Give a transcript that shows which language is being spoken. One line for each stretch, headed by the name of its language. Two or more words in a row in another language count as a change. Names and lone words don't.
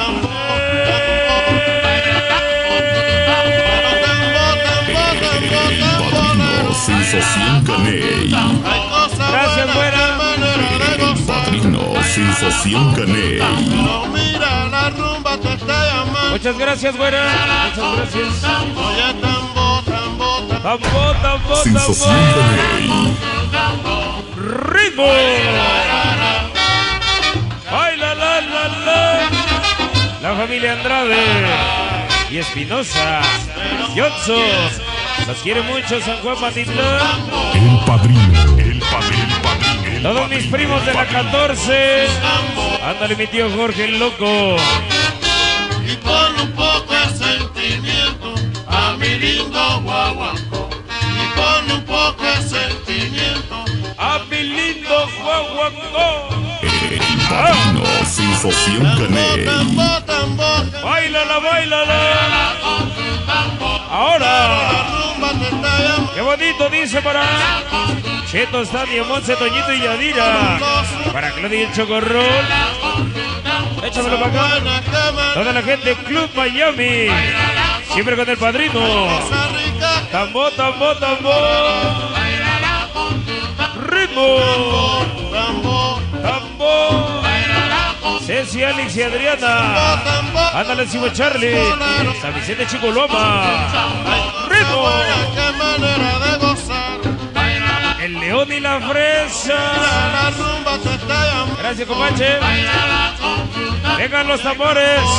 Spanish: Padrino Sensación Caney. Gracias, güera. Padrino Sensación Caney. No mira la rumba te está llamando. Muchas gracias, güera. Muchas gracias. Oye, tambo, tambo, tambo. Tambo, tambo, Sensación tambo. Caney. Ritmo. Baila la la la. La familia Andrade y Espinosa. Johnson. Los quiere mucho San Juan Matitlán. El Padrino. El Padrino. Todos mis primos de la 14. Ándale mi tío Jorge el loco. Y con un poco de sentimiento a mi lindo guaguancó. Y con un poco de sentimiento A mi lindo guaguancó. El Padrino Sensación Caney. tambo, tambo, Báilala, báilala. Ahora. rumba te está llamando. Qué bonito dice para Cheto, Stadio, Monse, Toñito y Yadira. Para Claudia y el Chocorrol. Échamelo para acá. Buena cama, Toda la gente Club Miami. Siempre con el padrino. cosa rica, Tambo, tambo, tambo. Ritmo. tambo, Tambo. Ceci, Alex y Adriana. tambo. Ándale, Simo Charlie. San Vicente Chico Loma. Ritmo. Qué manera de gozar. El león y la fresa. La rumba te está llamando. Gracias, comache. Vengan los tambores.